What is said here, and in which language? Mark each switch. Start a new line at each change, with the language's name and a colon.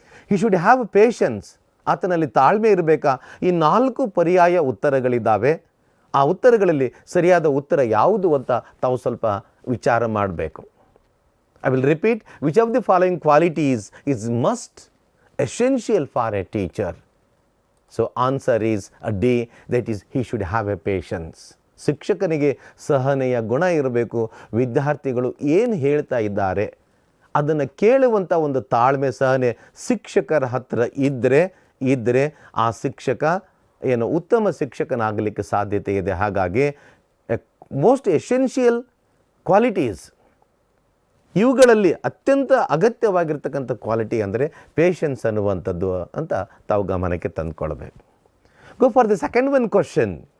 English: he should have patience,
Kannada: ಆತನಲ್ಲಿ ತಾಳ್ಮೆ ಇರಬೇಕಾ? ಈ 4 ಪರ್ಯಾಯ ಉತ್ತರಗಳಿದ್ದಾವೆ. ಆ ಉತ್ತರಗಳಲ್ಲಿ ಸರಿಯಾದ ಉತ್ತರ ಯಾವುದು ಅಂತ ತಾವು ಸ್ವಲ್ಪ ವಿಚಾರ ಮಾಡಬೇಕು.
English: I will repeat, which of the following qualities is must essential for a teacher? So answer is a D, that is he should have a patience.
Kannada: ಶಿಕ್ಷಕನಿಗೆ ಸಹನೆಯ ಗುಣ ಇರಬೇಕು. ವಿದ್ಯಾರ್ಥಿಗಳು ಏನು ಹೇಳ್ತಾ ಇದ್ದಾರೆ ಅದನ್ನು ಕೇಳುವಂಥ ಒಂದು ತಾಳ್ಮೆ, ಸಹನೆ ಶಿಕ್ಷಕರ ಹತ್ತಿರ ಇದ್ದರೆ ಆ ಶಿಕ್ಷಕ ಉತ್ತಮ ಶಿಕ್ಷಕನಾಗಲಿಕ್ಕೆ ಸಾಧ್ಯತೆ ಇದೆ. ಹಾಗಾಗಿ
English: most essential qualities,
Kannada: ಇವುಗಳಲ್ಲಿ ಅತ್ಯಂತ ಅಗತ್ಯವಾಗಿರ್ತಕ್ಕಂಥ ಕ್ವಾಲಿಟಿ ಅಂದರೆ ಪೇಷನ್ಸ್ ಅನ್ನುವಂಥದ್ದು ಅಂತ ತಾವು ಗಮನಕ್ಕೆ ತಂದುಕೊಳ್ಬೇಕು.
English: Go for the second one question.